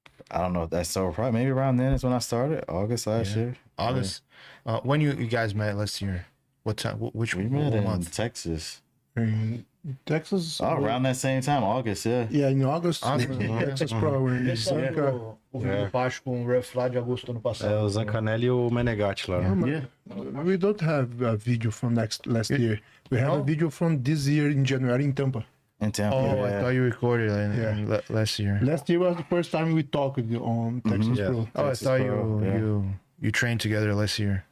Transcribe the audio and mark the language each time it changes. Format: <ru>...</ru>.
<en>I don't know if that's so, probably maybe around then is when I started, August last year. August. When you guys met last year? What time? Which we met in month? Texas. In Texas. Oh, around that same time, August, yeah. Yeah, in August. Texas Pro.</en> <pt>O Pacho com o Ruff lá de agosto ano passado. O Zancanelli e o Menegatti lá.</pt> <en>We don't have a video from last year. We have a video from this year in January in Tampa. In Tampa. Oh, I thought you recorded last year. Last year was the first time we talked on Texas Pro. Oh, I thought you trained together last year.</en>